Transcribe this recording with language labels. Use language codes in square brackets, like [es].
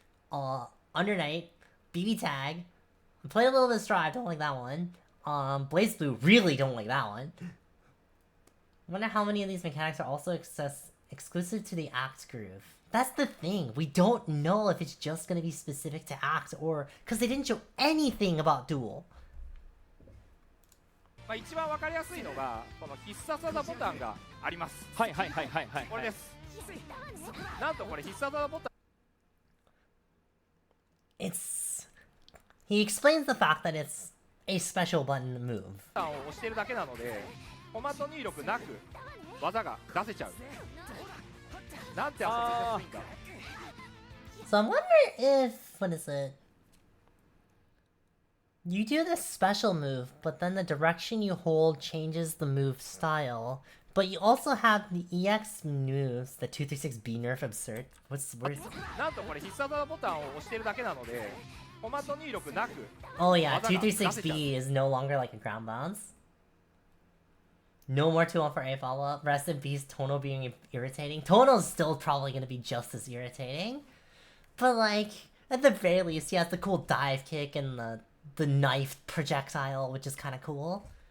[en] Under Night, BB Tag. I played a little bit of Strive, don't like that one. Blaze Blue, really don't like that one. I wonder how many of these mechanics are also exclusive to the Act groove. That's the thing. We don't know if it's just gonna be specific to Act or because they didn't show anything about Duel. [ja] まあ一番わかりやすいのがこの必殺技ボタンがあります。はいはいはいはいはい。これです。なんとこれ必殺技ボタン。 [en] He explains the fact that it's a special button move. [ja] ボタンを押してるだけなので、コマンド入力なく技が出せちゃう。なんて遊びやすいんだ。 [en] So I'm wondering if what is it? You do this special move, but then the direction you hold changes the move style. But you also have the EX moves, the 236B nerf absurd. Where's [ja] なんとこれ必殺技ボタンを押してるだけなので、コマンド入力なく。 [en] Oh yeah, 236B is no longer like a ground bounce. No more 2-1-4-A follow-up. Rest in peace, Tono being irritating. Tono's still probably gonna be just as irritating. But like, at the very least, he has the cool dive kick and the knife projectile, which is kind of cool.